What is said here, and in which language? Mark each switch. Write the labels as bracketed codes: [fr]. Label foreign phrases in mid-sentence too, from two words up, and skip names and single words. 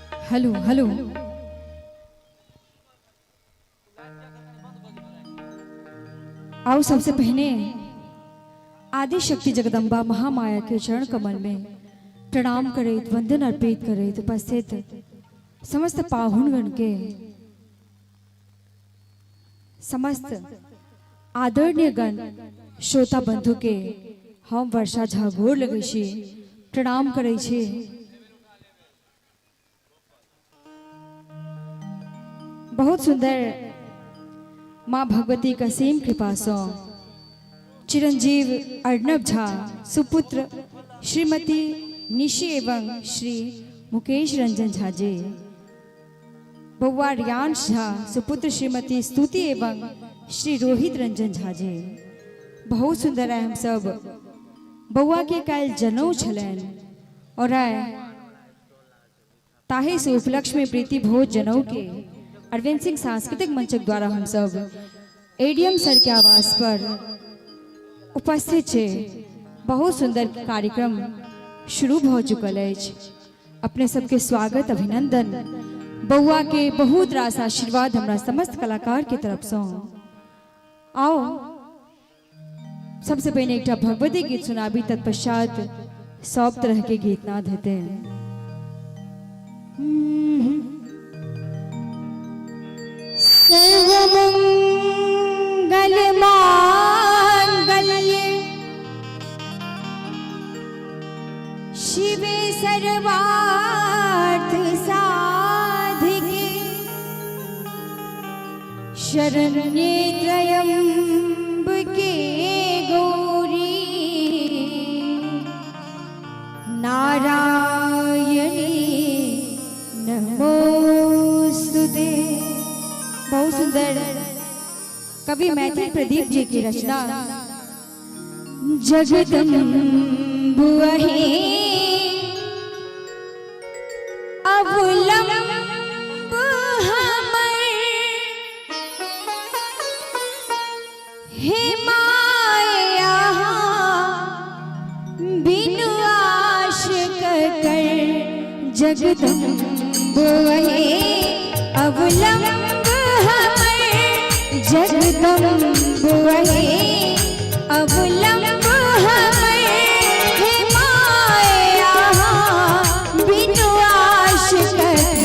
[en] Hello hello. [mai] आओ सबसे पहले आदि शक्ति जगदम्बा महामाया के चरण कमल में प्रणाम करे, वंदन अर्पित करे। उपस्थित समस्त पाहुणगण के, समस्त आदरणीय गण श्रोता बंधु के हम वर्षा झा गोर लगे छी, प्रणाम करे छी। बहुत सुंदर माँ भगवती का सेम कृपा सो चिरंजीव अर्णव झा सुपुत्र श्रीमती निशी एवं श्री मुकेश रंजन झा जी, बउआ रियांश झा सुपुत्र श्रीमती स्तुति एवं श्री रोहित रंजन झा जी। बहुत सुंदर है। हम सब बउआ के काल जनऊ छलन और ताहे से उपलक्ष्य में प्रीति भोज जनऊ के अरविंद सिंह सांस्कृतिक मंचक द्वारा हम सब एडीएम सर के आवास पर उपस्थित छे। बहुत सुंदर कार्यक्रम शुरू हो चुकल है। अपने सबके स्वागत अभिनंदन, बउआ के बहुत रास आशीर्वाद हमरा समस्त कलाकार के तरफ से। आओ सबसे पहले एक भगवती गीत सुनाबी, तत्पश्चात सब तरह के गीत नाद हेते हैं। [sa] सर्वमंगल मांगल्ये शिवे सर्वार्थ साधिके शरण्ये त्र्यंबके गौरी नारायणी नमोस्तुते। [mai] बहुत सुंदर कवि मैथिली प्रदीप जी की रचना। जगदम्बुअहे अवलंब हमर, हे माया बिनु आशिक कर। जगदम्बुअहे अवलंब जगदम्बुअहे अवलंब हमर, हे माया बिनु आशिक कर।